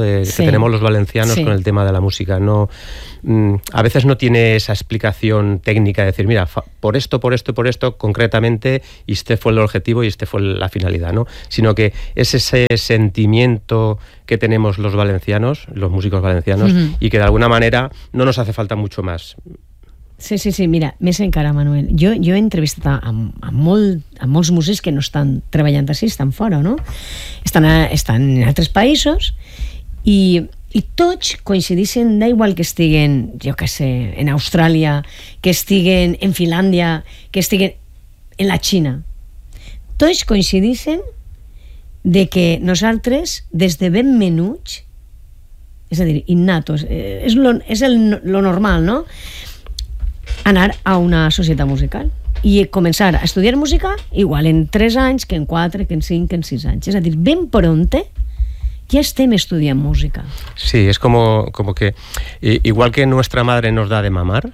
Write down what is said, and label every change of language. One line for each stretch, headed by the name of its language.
Spanish: Que tenemos los valencianos con el tema de la música. No, a veces no tiene esa explicación técnica de decir, mira, por esto, concretamente, y este fue el objetivo y este fue la finalidad, ¿no? Sino que es ese sentimiento que tenemos los valencianos, los músicos valencianos, y que de alguna manera no nos hace falta mucho más.
Catalan: Sí, mira, més encara, Manuel. Jo he entrevistat a molts músics que no estan treballant així, estan fora, no? Estan en altres països i tots coincidixen, d'igual que estiguen, jo què sé, en Austràlia, que estiguen en Finlàndia, que estiguen en la Xina. Tots coincidixen de que nosaltres, des de ben menuts, és a dir, innatos, és lo normal, no? Anar a una societat musical i començar a estudiar música igual en 3 anys que en 4, que en 5, que en 6 anys. És a dir, ben pronte ya estem estudiant música.
Spanish: Sí, es como que igual que nuestra madre nos da de mamar.